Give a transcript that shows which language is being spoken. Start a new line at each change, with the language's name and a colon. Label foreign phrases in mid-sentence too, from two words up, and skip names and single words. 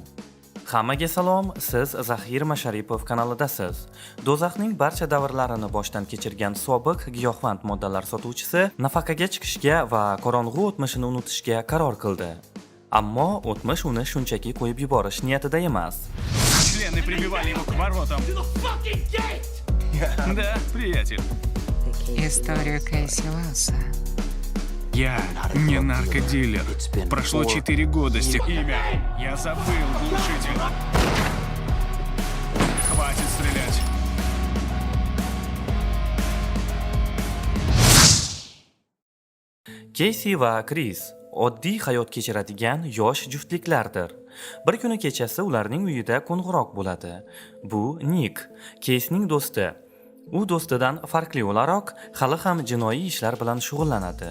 Uzbek: Hammaga salom, siz Zahir Masharipov kanalidasiz. Do'zaxning barcha davrlarini boshdan kechirgan sobiq giyohvand moddalar sotuvchisi nafaqaga chiqishga va qorong'u o'tmishini unutishga qaror qildi. Ammo o'tmish uni shunchaki qo'yib yuborish niyatida emas.
Russian: Члены прибивали его к воротам. Да, приятель. Историю Кейси Уэллса. Я не наркодилер. Прошло 4 года с тех имя. Я забыл глушитель. Хватит стрелять.
Uzbek: Keysi va Chris oddiy hayot kechiradigan yosh juftliklardir. Bir kuni kechasi ularning uyida qo'ng'iroq bo'ladi. Bu Nick, Keysining do'sti. U do'stidan farqli o'laroq hali ham jinoiy ishlar bilan shug'ullanadi.